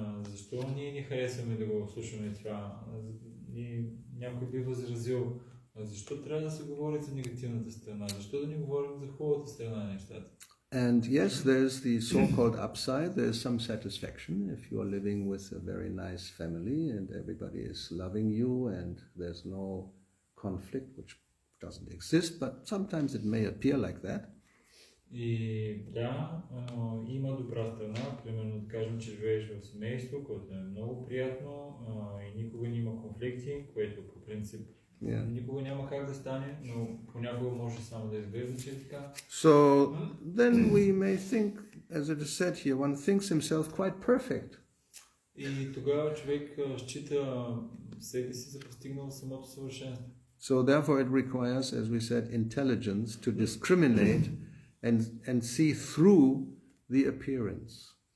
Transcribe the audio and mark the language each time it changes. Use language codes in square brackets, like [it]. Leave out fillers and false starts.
[bg] Защо ние не харесваме да го слушаме това? Някой би възразил, защо трябва да се говори за негативната страна? Защо да не говорим за хубавата страна на нещата? [en] And yes, there's the so-called upside. There's some satisfaction if you are living with a very nice family and everybody is loving you and there's no conflict, which doesn't exist, but sometimes it may appear like that. [bg] И да, има добра страна, примерно да кажем, че живееш в семейство, което е много приятно и никога няма конфликти, което по принцип никога няма как да стане, но понякога може само да изглежда, че е така. [en] So then we may think, as it is said here, one thinks himself quite perfect. [bg] И тогава човек счита себе си за постигнал самото съвършенство. [en] So therefore it requires, as we said, intelligence to discriminate and see through the appearance.